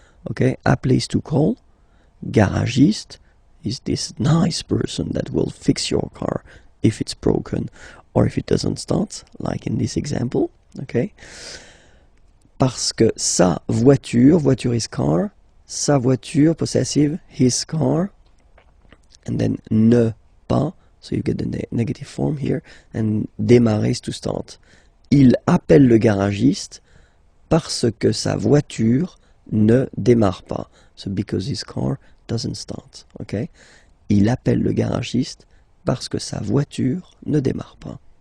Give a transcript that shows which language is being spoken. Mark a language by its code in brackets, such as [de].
[en] Okay, a place to call. Garagiste is this nice person that will fix your car if it's broken or if it doesn't start, like in this example. Okay. Parce que sa voiture, voiture is car, sa voiture, possessive, his car, and then ne pas, so you get the negative form here, and démarrer is to start. [fr] Il appelle le garagiste parce que sa voiture ne démarre pas. [en] So because his car doesn't start. Okay? [fr] Il appelle le garagiste parce que sa voiture ne démarre pas.